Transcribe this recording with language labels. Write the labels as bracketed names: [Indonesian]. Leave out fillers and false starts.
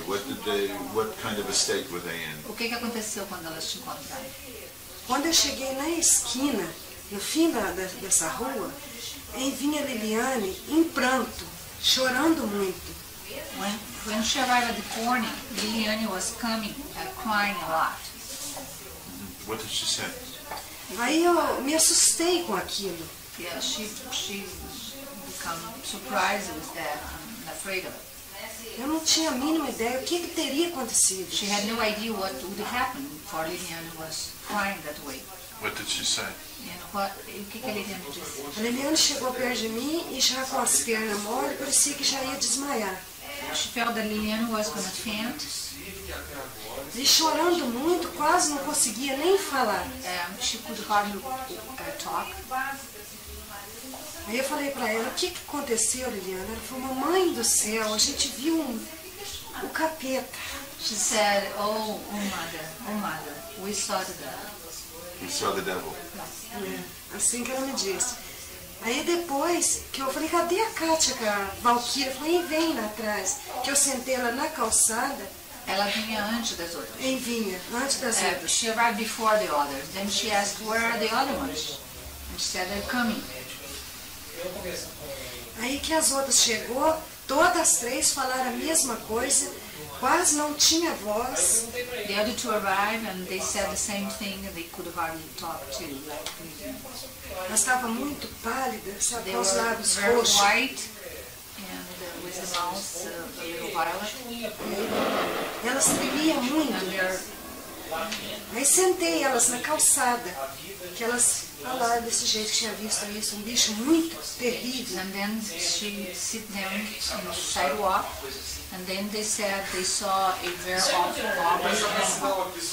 [English] What kind of a state were they in? [Portuguese] O que aconteceu quando elas te encontraram? Quando eu cheguei na esquina, no fim dessa rua, aí vinha a Liliane em pranto, chorando muito. [English] When she arrived at the corner, Liliane was coming, crying a lot. What did she say? [Portuguese] Aí eu me assustei com aquilo. [English] Yeah, she became surprised with that and afraid of it. [Portuguese] Eu não tinha a mínima ideia o que teria acontecido. [English] She had no idea what would happen for Liliane was crying that way. What did she say? [Portuguese] O que a Liliane disse? A Liliane chegou perto de mim e já com as pernas mole, parecia que já ia desmaiar. [English] She felt that Liliane was going to faint. [Portuguese] E chorando muito, quase não conseguia nem falar. [English] She could hardly talk. [Portuguese] Aí eu falei para ela, o que aconteceu, Liliane? Ela falou, mamãe do céu, a gente viu o capeta. [English] She said, oh mother, we saw the devil. We saw the devil. [Portuguese] Assim que ela me disse. Aí depois, que eu falei, cadê a Kátia, a Valquiria? Eu falei, vem lá atrás. Que eu sentei ela na calçada. Ela vinha antes das outras. Vinha, antes das outras. [English] She arrived before the others. Then she asked, where are the other ones? And she said, they're coming. [Portuguese] Aí que as outras chegou, todas as três falaram a mesma coisa, quase não tinha voz. [English] The other two arrived and they said the same thing and they could hardly talk too. [Portuguese] Elas estavam muito pálidas, sabe, com os lábios [English] very [Portuguese] roxos. [English] white and with the mouth a little violet. [Portuguese] Elas tremiam muito. Aí sentei elas na calçada, que elas falaram desse jeito, que tinha visto isso, um bicho muito terrível. [English] And then she sit down on the sidewalk, and then they said they saw a very awful animal.